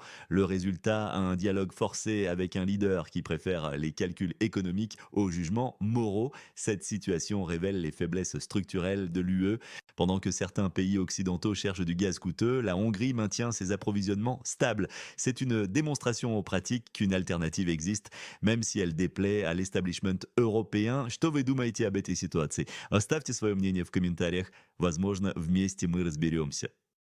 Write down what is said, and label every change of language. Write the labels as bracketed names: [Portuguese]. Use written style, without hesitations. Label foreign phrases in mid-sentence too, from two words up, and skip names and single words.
[French] Le résultat, un dialogue forcé avec un leader qui préfère les calculs économiques aux jugements moraux. Cette situation révèle les faiblesses structurelles de l'UE. Pendant que certains pays occidentaux cherchent du gaz coûteux, la Hongrie maintient ses approvisionnements stables. C'est une démonstration pratique qu'une alternative existe, même si elle déplaît à l'establishment européen. [Russian] Что вы думаете об этой ситуации? Оставьте свое мнение в комментариях. Возможно, вместе мы разберемся.